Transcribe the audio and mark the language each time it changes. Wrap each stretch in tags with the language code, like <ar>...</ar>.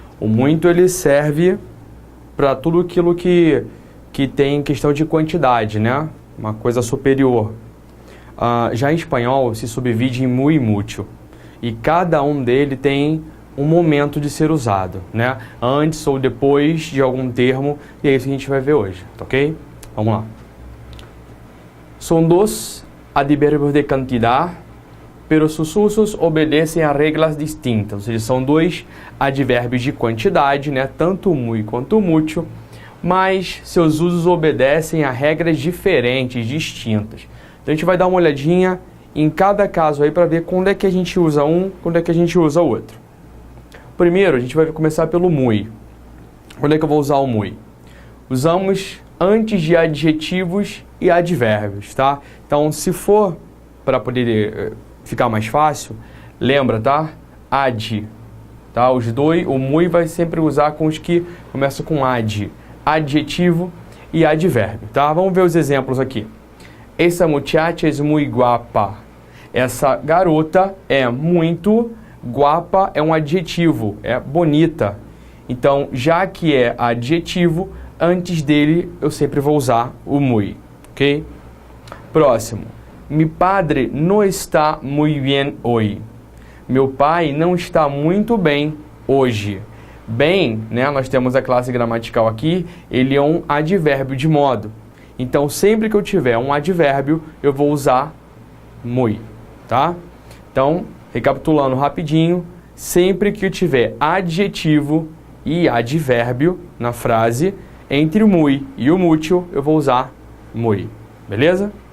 <pt>O muito ele serve para tudo aquilo que tem questão de quantidade, né? Uma coisa superior. Já em espanhol se subdivide em muy e mucho. E cada um dele tem um momento de ser usado, né? Antes ou depois de algum termo, e é isso que a gente vai ver hoje, tá ok? Vamos lá.</pt> <es>São dos advérbios de cantidad, pero sus usos</es> <pt>obedecem a regras distintas. Ou seja, são dois advérbios de quantidade, né? Tanto muy quanto mucho, mas seus usos obedecem a regras diferentes, distintas. Então a gente vai dar uma olhadinha em cada caso aí para ver quando é que a gente usa um, quando é que a gente usa o outro. Primeiro, a gente vai começar pelo muy. Quando é que eu vou usar o muy? Usamos antes de adjetivos e advérbios, tá? Então, se for para poder ficar mais fácil, lembra, tá? Ad, tá? Os dois, o muy vai sempre usar com os que começam com ad, adjetivo e advérbio, tá? Vamos ver os exemplos aqui.</pt> <es>Essa muchacha es muy guapa.</es> <pt>Essa garota é muito guapa, é um adjetivo, é bonita. Então, já que é adjetivo, antes dele eu sempre vou usar o muy, ok? Próximo.</pt> <es>Mi padre no está muy bien hoy.</es> <pt>Meu pai não está muito bem hoje. Bem, né, nós temos a classe gramatical aqui, ele é um advérbio de modo. Então, sempre que eu tiver um advérbio, eu vou usar muy, tá? Então, recapitulando rapidinho, sempre que eu tiver adjetivo e advérbio na frase, entre o muy e o mucho, eu vou usar muy, beleza?</pt>